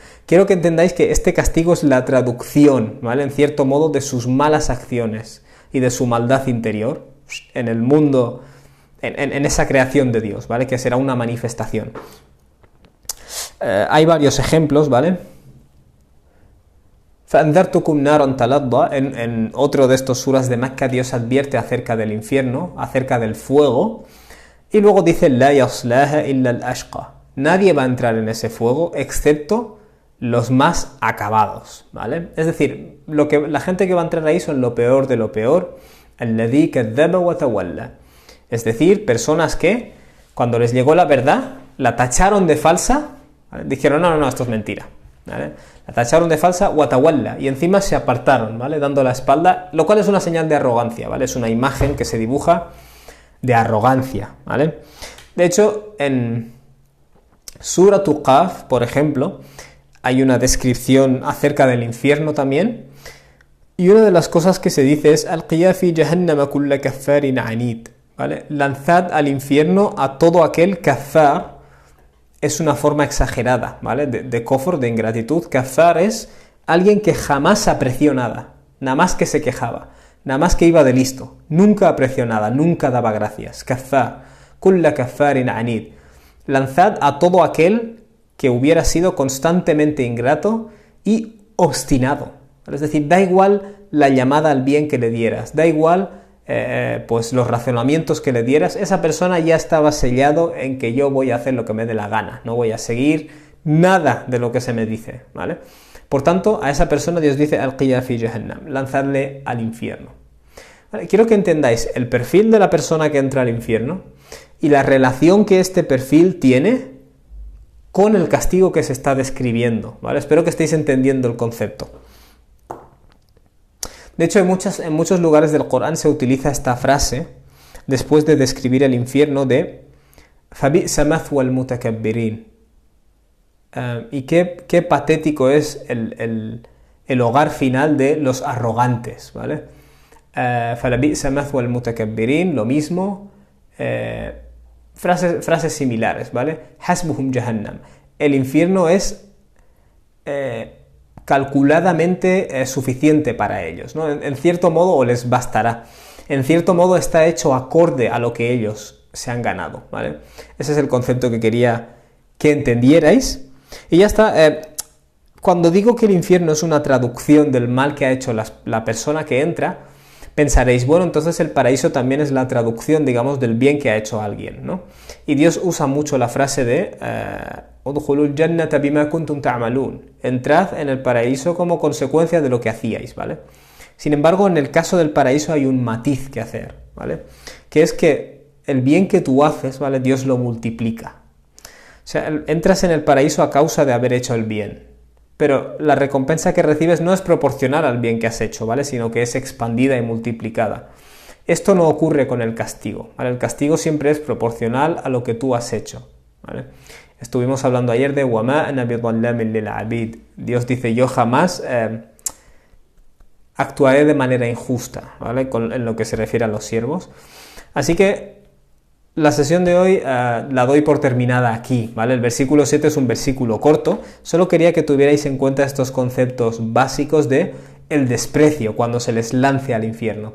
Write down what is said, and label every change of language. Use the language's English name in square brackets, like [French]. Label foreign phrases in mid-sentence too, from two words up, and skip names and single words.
[Spanish] Quiero que entendáis que este castigo es la traducción, ¿vale? En cierto modo, de sus malas acciones y de su maldad interior en el mundo, en esa creación de Dios, ¿vale? Que será una manifestación. Hay varios ejemplos, ¿vale? [Arabic] فَأَنذَرْتُكُمْ نَارًا تَلَظَّى. [Spanish] En otro de estos suras de Mecca, Dios advierte acerca del infierno, acerca del fuego, y luego dice [Arabic] لَا يَصْلَاهَا إِلَّا الْأَشْقَى. [Spanish] Nadie va a entrar en ese fuego excepto los más acabados, ¿vale? Es decir, la gente que va a entrar ahí son lo peor de lo peor, [Arabic] الذي كذب وتولى. [Spanish] Es decir, personas que, cuando les llegó la verdad, la tacharon de falsa, ¿vale? Dijeron, no, esto es mentira, ¿vale? La tacharon de falsa, watawalla, y encima se apartaron, ¿vale? Dando la espalda, lo cual es una señal de arrogancia, ¿vale? Es una imagen que se dibuja de arrogancia, ¿vale? De hecho, en Surah Qaf, por ejemplo, hay una descripción acerca del infierno también, y una de las cosas que se dice es [Arabic] «ألقيا في جهنم كل كفار عنيد», [Spanish] ¿vale? Lanzad al infierno a todo aquel kaffar, es una forma exagerada, ¿vale? De kofr, de ingratitud. Kaffar es alguien que jamás apreció nada, nada más que se quejaba, nada más que iba de listo, nunca apreció nada, nunca daba gracias. [Arabic] كفار، كل كفار عنيد. [Spanish] Lanzad a todo aquel que hubiera sido constantemente ingrato y obstinado. Es decir, da igual la llamada al bien que le dieras, da igual pues los razonamientos que le dieras, esa persona ya estaba sellado en que yo voy a hacer lo que me dé la gana, no voy a seguir nada de lo que se me dice, ¿vale? Por tanto, a esa persona Dios dice [Arabic] «ألقيا في جهنم», [Spanish] lanzadle al infierno. ¿Vale? Quiero que entendáis el perfil de la persona que entra al infierno y la relación que este perfil tiene con el castigo que se está describiendo, ¿vale? Espero que estéis entendiendo el concepto. De hecho, en muchos lugares del Corán se utiliza esta frase después de describir el infierno de [Arabic] فَبِئْسَ مَثْوَى الْمُتَكَبِّرِينَ. [Spanish] Y qué patético es el hogar final de los arrogantes, ¿vale? [Arabic] فَلَبِئْسَ مَثْوَى الْمُتَكَبِّرِينَ, [Spanish] lo mismo, frases similares, ¿vale? [Arabic] حَسْبُهُمْ جَهَنَّمْ. [Spanish] El infierno es calculadamente suficiente para ellos, ¿no? En cierto modo, o les bastará. En cierto modo está hecho acorde a lo que ellos se han ganado, ¿vale? Ese es el concepto que quería que entendierais. Y ya está. Cuando digo que el infierno es una traducción del mal que ha hecho la persona que entra, pensaréis, bueno, entonces el paraíso también es la traducción, digamos, del bien que ha hecho alguien, ¿no? Y Dios usa mucho la frase de [Arabic] ادخلوا الجنة بما كنتم تعملون. [Spanish] Entrad en el paraíso como consecuencia de lo que hacíais, ¿vale? Sin embargo, en el caso del paraíso hay un matiz que hacer, ¿vale? Que es que el bien que tú haces, ¿vale? Dios lo multiplica. O sea, entras en el paraíso a causa de haber hecho el bien, pero la recompensa que recibes no es proporcional al bien que has hecho, ¿vale? Sino que es expandida y multiplicada. Esto no ocurre con el castigo, ¿vale? El castigo siempre es proporcional a lo que tú has hecho, ¿vale? Estuvimos hablando ayer de [Arabic] وَمَا أَنَا بِظَلَّامٍ لِلْعَبِيدِ. [Spanish] Dios dice, yo jamás actuaré de manera injusta, ¿vale? En lo que se refiere a los siervos. Así que la sesión de hoy la doy por terminada aquí, ¿vale? El versículo 7 es un versículo corto, solo quería que tuvierais en cuenta estos conceptos básicos de el desprecio cuando se les lance al infierno.